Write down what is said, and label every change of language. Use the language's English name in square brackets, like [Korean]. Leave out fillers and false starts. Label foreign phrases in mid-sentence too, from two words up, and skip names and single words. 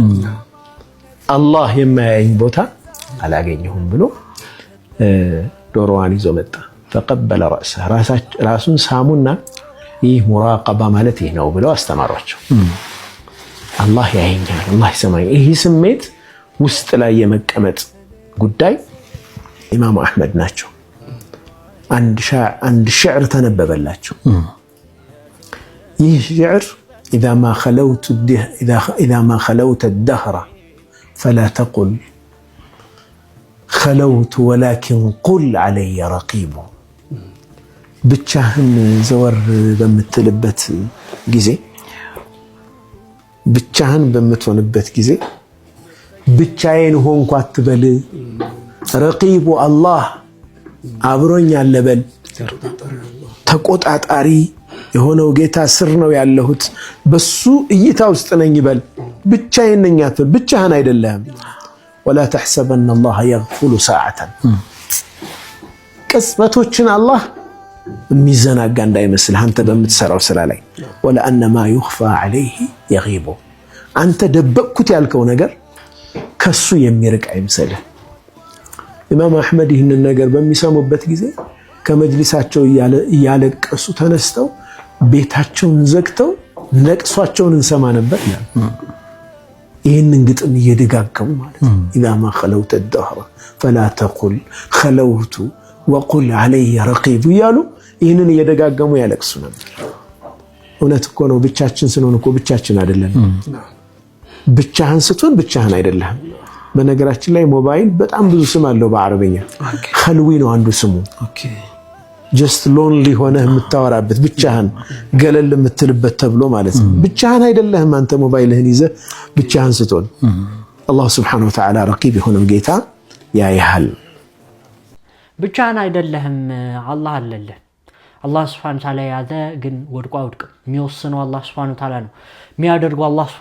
[Amharic] አላህ የማያየኝ ቦታ አላገኘሁም ብሎ ዶሮዋን ይዞ መጣ። ተቀበለ ራሱን ሳሙና ይህ ሙራቀባ ማለት ይህ ነው ብለው አስተማሯቸው። አላህ ያየኛል፣ አላህ ይሰማኛል። ይህ ስሜት ውስጥ ላይ የመቀመጥ ጉዳይ ኢማሙ አህመድ ናቸው። አንድ ሽዕር ተነበበላቸው። ይህ ሽዕር [Arabic] إذا ما خلوت الدهر فلا تقل خلوت ولكن قل علي رقيب [Amharic] ብቻህን ዘወር በምትልበት ጊዜ ብቻህን በምትሆንበት ጊዜ ብቻዬን ሆንኩ አትበል ረቂቡ አላህ አብሮኝ አለ በል ተቆጣጣሪ የሆነው ጌታ ስር ነው ያለሁት በሱ እይታ ውስጥ ነኝ በል ብቻዬን ነኝ አትበል ብቻህን አይደለም [Arabic] ولا تحسبن الله يغفل ساعة [Amharic] ቅጽበቶችን አላህ የሚዘናጋ እንዳይመስል አንተ በምትሰራው ስራ ላይ [Arabic] ولا ان ما يخفى عليه يغيب [Amharic] አንተ ደበቅኩት ያልከው ነገር ከሱ የሚርቅ አይመስልህ ኢማም አህመድ ይህንን ነገር በሚሰሙበት ጊዜ ከመጅሊሳቸው ያለቀሱ ተነስተው ቤታቸውን ዘግተው ለቅሷቸውን እንሰማ ነበር ይላል ይህንን ግጥም እየደጋገሙ ማለት [Arabic] اذا ما خلوت الدهر فلا تقل خلوت وقل علي رقيب [Amharic] ያሉ ይህንን እየደጋገሙ ያለቅሱ ነበር እውነት እኮ ነው ብቻችን ስንሆን እኮ ብቻችን አይደለም ብቻህን ስትሆን ብቻህን አይደለም በነገራችን ላይ ሞባይል በጣም ብዙ ስም አለው በአረበኛ ኸልዊ ነው አንዱ ስሙ [English] just lonely [Amharic] ሆነህ የምታወራበት ብቻህን ገለል የምትልበት ተብሎ ማለት ነው ብቻህን አይደለም አንተ ሞባይልህን ይዘህ ብቻህን ስትሆን አላህ [Arabic] سبحانه وتعالى [Amharic] ረቂብ የሆነው ጌታ ያያል ብቻህን አይደለም አላህ አለልህ አላህ [Arabic] سبحانه وتعالى [Amharic] ያዘ ግን ወድቆ አይወድቅም የሚወስነው አላህ [Arabic] سبحانه وتعالى [Amharic] ነው የሚያደርገው አላህ Subhanahu